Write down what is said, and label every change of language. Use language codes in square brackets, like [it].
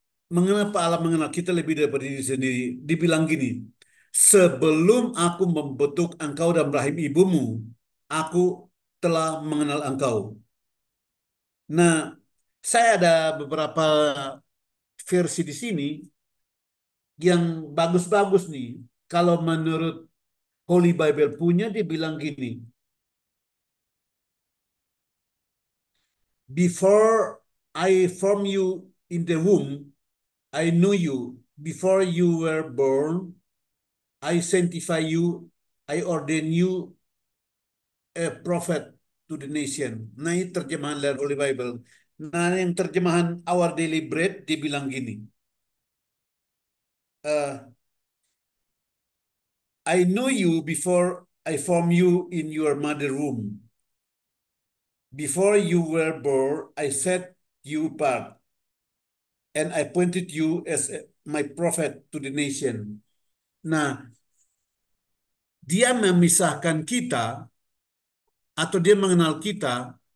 [id] Mengapa Allah mengenal kita lebih daripada diri sendiri? Dibilang gini, sebelum aku membentuk engkau dalam rahim ibumu, aku telah mengenal engkau. Nah, saya ada beberapa versi di sini yang bagus-bagus nih. Kalau menurut Holy Bible punya, dia bilang gini, [en] before I form you in the womb, I knew you. Before you were born, I sanctify you. I ordain you a prophet to the nation. [id] Nah, ini terjemahan dari Holy Bible. Nah, yang terjemahan Our Daily Bread dibilang gini. [en] eh, I know you before I formed you in your mother womb. Before you were born, I set you apart, and I appointed you as my prophet to the nation. [id] Nah, dia memisahkan kita atau dia mengenal kita.